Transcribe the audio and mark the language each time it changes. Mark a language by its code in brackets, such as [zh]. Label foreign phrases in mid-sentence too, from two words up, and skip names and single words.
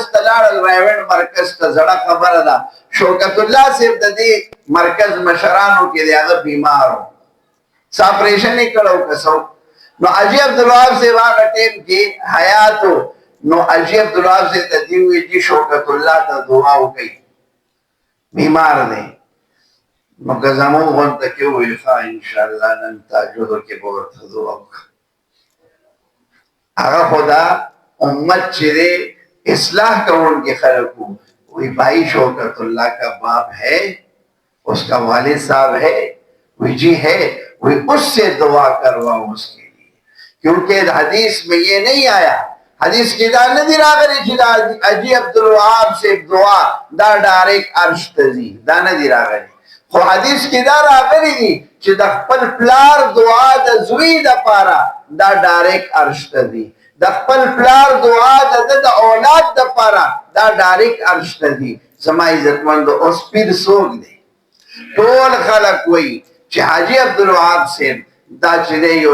[ps] ته لاړل رایونډ مرکز ته زړه خبره ده شوکت الله صاحب د دې مرکز مشرانو کې دی هغه بیمار و څه اپریشن یې کړی و که څه نو حاجي عبدالوهاب صاحب هغه ټیم کې حیات و نو حاجي عبدالوهاب صاحب ته دې وویل چې شوکت الله ته دعا وکړئ بیمار دی نو که زموږ غونډه کې وویل ښه انشاءالله نن تهجدو کې به ورته دعا وکړه هغه خو دا امت چې دی اصلاح کوونکي خلک وو [ur] وی بھائی شوکت اللہ کا باپ ہے اس کا والد صاحب ہے وی جی ہے وی اس سے دعا کرواؤ اس کے لیے کیونکہ حدیث میں یہ نہیں آیا حدیث کی [ps] دا ندی راغلی چې دا [ur] حاجی عبدالوهاب سے دعا [ps] دا ډایرکټ عرش ته ځي دا ندی راغلی خو [ur] حدیث کی [ps] دا راغلی دي چې د خپل پلار دعا د زوی دپاره دا ډایرکټ عرش ته ځي د خپل پلار دعا د اولاد دپاره دا ډایرکټ عرش ته ځي زما عزتمندو اوس پیر څوک دی ټول خلک وایي چې حاجی عبدالوهاب صاحب دا چې دی یو